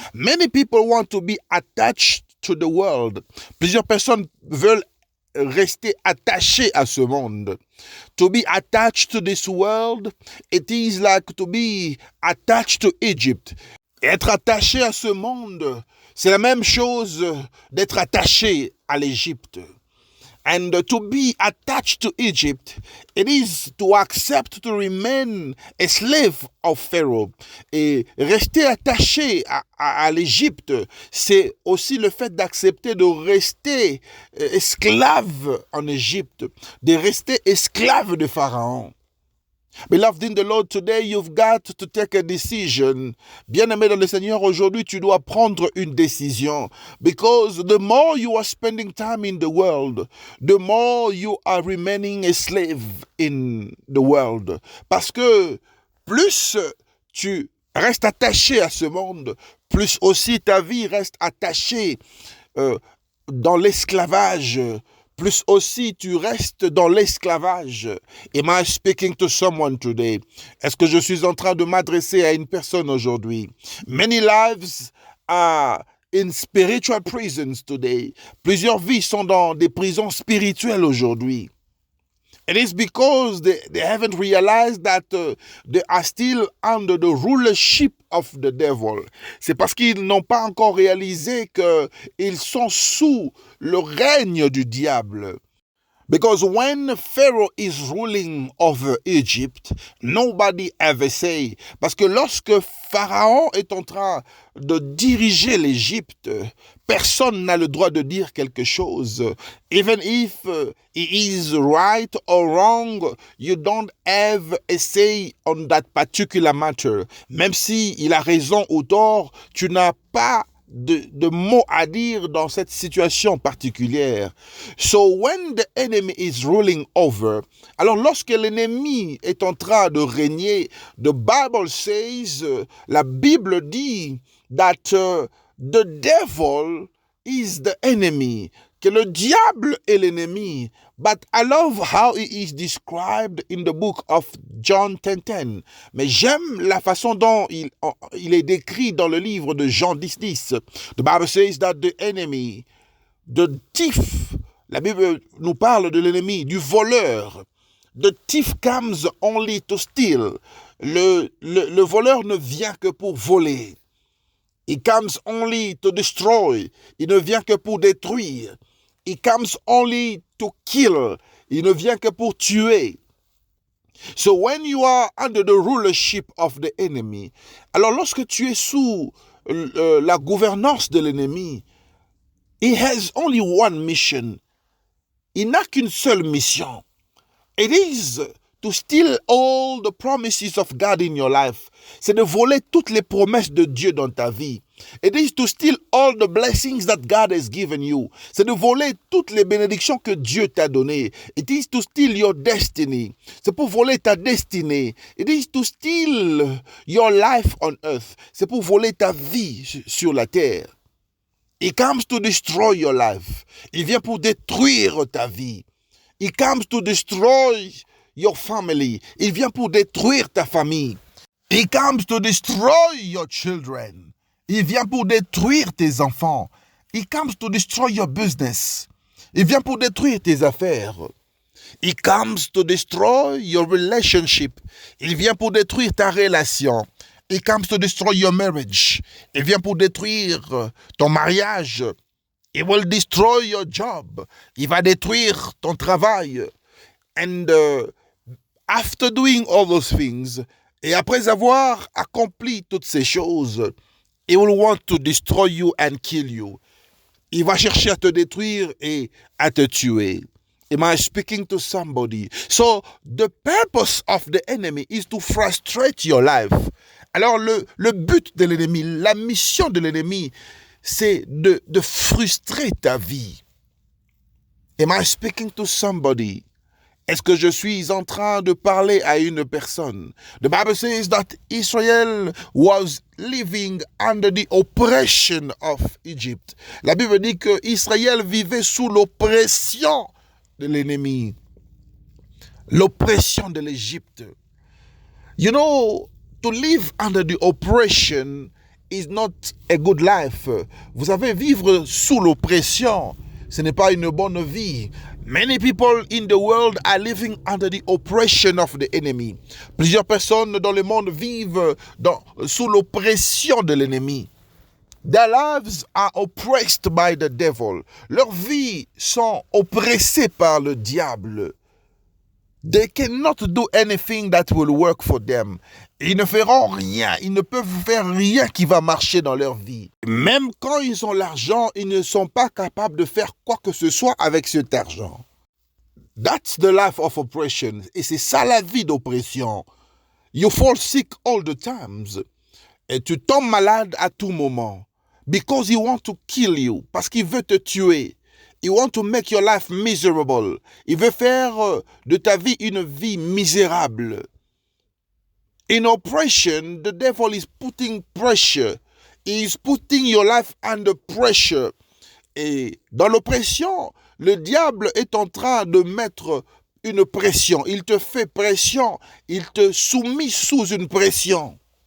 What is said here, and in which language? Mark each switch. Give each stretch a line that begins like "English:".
English: Many people want to be attached to the world.
French: Plusieurs personnes veulent rester attachées à ce monde.
English: To be attached to this world, it is like to be attached to Egypt.
French: Être attaché à ce monde, c'est la même chose d'être attaché à l'Égypte.
English: And to be attached to Egypt, it is to accept to remain a slave of Pharaoh.
French: Et rester attaché à l'Égypte, c'est aussi le fait d'accepter de rester esclave en Égypte, de rester esclave de Pharaon.
English: Beloved in the Lord, today you've got to take a decision.
French: Bien-aimé dans le Seigneur, aujourd'hui tu dois prendre une décision.
English: Because the more you are spending time in the world, the more you are remaining a slave in the world.
French: Parce que plus tu restes attaché à ce monde, plus aussi ta vie reste attachée dans l'esclavage. Plus aussi tu restes dans l'esclavage.
English: Am I speaking to someone today?
French: Est-ce que je suis en train de m'adresser à une personne aujourd'hui?
English: Many lives are in spiritual prisons today.
French: Plusieurs vies sont dans des prisons spirituelles aujourd'hui.
English: It is because they haven't realized that they are still under the rulership of the devil.
French: C'est parce qu'ils n'ont pas encore réalisé qu'ils sont sous le règne du diable.
English: Because when Pharaoh is ruling over Egypt, nobody ever say.
French: Parce que lorsque Pharaon est en train de diriger l'Égypte, personne n'a le droit de dire quelque chose.
English: Even if he is right or wrong, you don't have a say on that particular matter.
French: Même si il a raison ou tort, tu n'as pas de mots à dire dans cette situation particulière.
English: So when the enemy is ruling over,
French: alors lorsque l'ennemi est en train de régner,
English: the Bible says,
French: la Bible dit
English: that the devil is the enemy,
French: que le diable est l'ennemi.
English: But I love how it is described in the book of John 10:10.
French: Mais j'aime la façon dont il est décrit dans le livre de Jean 10:10.
English: The Bible says that the enemy, the thief,
French: la Bible nous parle de l'ennemi, du voleur.
English: The thief comes only to steal.
French: Le voleur ne vient que pour voler.
English: He comes only to destroy.
French: Il ne vient que pour détruire.
English: He comes only to kill.
French: Il ne vient que pour tuer.
English: So when you are under the rulership of the enemy,
French: alors lorsque tu es sous la gouvernance de l'ennemi,
English: he has only one mission.
French: Il n'a qu'une seule mission.
English: It is to steal all the promises of God in your life.
French: C'est de voler toutes les promesses de Dieu dans ta vie.
English: It is to steal all the blessings that God has given you.
French: C'est de voler toutes les bénédictions que Dieu t'a données.
English: It is to steal your destiny.
French: C'est pour voler ta destinée.
English: It is to steal your life on earth.
French: C'est pour voler ta vie sur la terre.
English: He comes to destroy your life.
French: Il vient pour détruire ta vie.
English: He comes to destroy your family.
French: Il vient pour détruire ta famille.
English: He comes to destroy your children.
French: Il vient pour détruire tes enfants.
English: He comes to destroy your business.
French: Il vient pour détruire tes affaires.
English: He comes to destroy your relationship.
French: Il vient pour détruire ta relation.
English: He comes to destroy your marriage.
French: Il vient pour détruire ton mariage.
English: He will destroy your job.
French: Il va détruire ton travail.
English: And after doing all those things,
French: et après avoir accompli toutes ces choses,
English: he will want to destroy you and kill you.
French: Il va chercher à te détruire et à te tuer.
English: Am I speaking to somebody? So, the purpose of the enemy is to frustrate your life.
French: Alors, le but de l'ennemi, la mission de l'ennemi, c'est de frustrer ta vie.
English: Am I speaking to somebody?
French: Est-ce que je suis en train de parler à une personne?
English: The Bible says that Israel was living under the oppression of Egypt.
French: La Bible dit que Israël vivait sous l'oppression de l'ennemi. L'oppression de l'Égypte.
English: You know, to live under the oppression is not a good life.
French: Vous savez, vivre sous l'oppression, ce n'est pas une bonne vie.
English: Many people in the world are living under the oppression of the enemy.
French: Plusieurs personnes dans le monde vivent sous l'oppression de l'ennemi.
English: Their lives are oppressed by the devil.
French: Leurs vies sont oppressées par le diable.
English: They cannot do anything that will work for them.
French: Ils ne feront rien, ils ne peuvent faire rien qui va marcher dans leur vie. Même quand ils ont l'argent, ils ne sont pas capables de faire quoi que ce soit avec cet argent.
English: That's the life of oppression.
French: Et c'est ça la vie d'oppression.
English: You fall sick all the times.
French: Et tu tombes malade à tout moment.
English: Because he wants to kill you.
French: Parce qu'il veut te tuer.
English: He wants to make your life miserable.
French: Il veut faire de ta vie une vie misérable.
English: In oppression, the devil is putting pressure. He is putting your life under pressure.
French: Et dans l'oppression, le diable est en train de mettre une pression. Il te fait pression. Il te soumet sous une pression.